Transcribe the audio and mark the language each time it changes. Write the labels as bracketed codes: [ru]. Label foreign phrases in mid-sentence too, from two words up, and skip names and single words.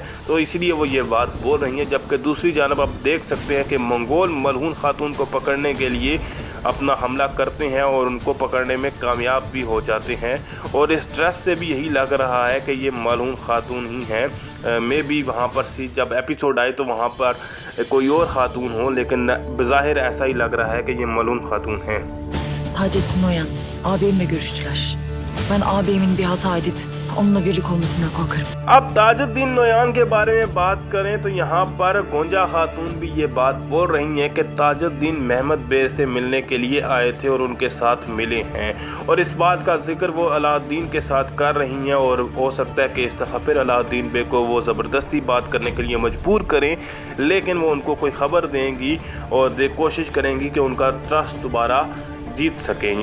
[hi] तो इसलिए वो ये बात बोल रही हैं। जबकि दूसरी जानब आप देख सकते हैं कि मंगोल मलहून खातून को पकड़ने के लिए अपना हमला करते हैं और उनको पकड़ने में कामयाब भी हो जाते हैं। और इस ड्रेस से भी यही लग रहा है कि ये मलहून खातून ही हैं। मैं भी वहाँ पर जब एपिसोड आए तो वहाँ पर कोई और खातून हो, लेकिन बज़ाहिर ऐसा ही लग रहा है कि ये मलहून खातून हैं। [tr] Taceddin Noyan, ağabeyimle görüştüler. Ben ağabeyimin bir hata edip onunla birlik olmasından korkarım. [hi] अब ताजुद्दीन नोयान के बारे में बात करें तो यहाँ पर गोंजा खातून भी ये बात बोल रही हैं कि ताजुद्दीन महमद बे से मिलने के लिए आए थे और उनके साथ मिले हैं। और इस बात का जिक्र वो अलाउद्दीन के साथ कर रही हैं और हो सकता है कि इस दफ़ा फिर अलाउद्दीन बे को वो ज़बरदस्ती बात करने के लिए मजबूर करें, लेकिन वो उनको कोई ख़बर देंगी और कोशिश करेंगी कि उनका ट्रस्ट दोबारा जीत सकेंगे।